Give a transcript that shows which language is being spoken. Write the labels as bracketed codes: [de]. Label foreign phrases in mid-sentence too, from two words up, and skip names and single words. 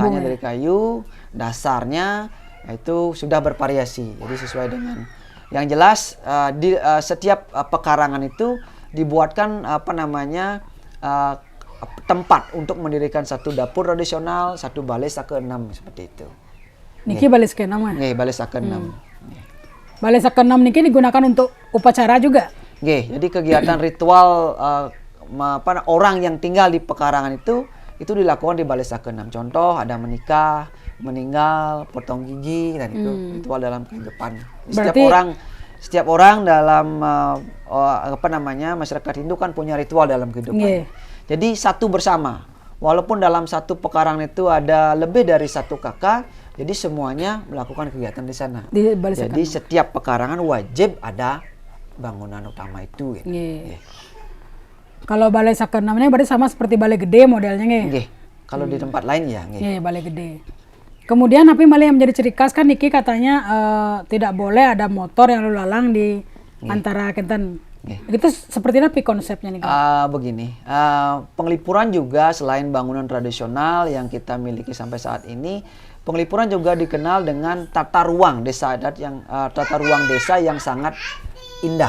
[id] Rangkanya dari kayu, dasarnya itu sudah bervariasi. Jadi sesuai dengan yang jelas di setiap pekarangan itu dibuatkan tempat untuk mendirikan satu dapur tradisional, satu balai sake 6 seperti itu. Niki balai sake 6 ya? Balai sake 6. Balai sake 6 niki digunakan untuk upacara juga? Jadi kegiatan ritual orang yang tinggal di pekarangan itu dilakukan di balai sake 6. Contoh ada menikah, meninggal, potong gigi, dan itu ritual dalam kehidupan. Setiap orang dalam masyarakat Hindu kan punya ritual dalam kehidupan. Jadi satu bersama. Walaupun dalam satu pekarangan itu ada lebih dari satu kakak, jadi semuanya melakukan kegiatan di sana. Jadi setiap pekarangan wajib ada bangunan utama itu. Gitu. Nggih. Kalau balai sakeunamnya berarti sama seperti balai gede modelnya nggih. Nggih. Kalau di tempat lain ya nggih. Nggih, balai gede. Kemudian tapi balai yang menjadi ciri khas kan niki katanya tidak boleh ada motor yang lalu lalang di antara kenten. Itu seperti apa konsepnya nih? Begini, Penglipuran juga selain bangunan tradisional yang kita miliki sampai saat ini, Penglipuran juga dikenal dengan tata ruang desa adat yang sangat indah.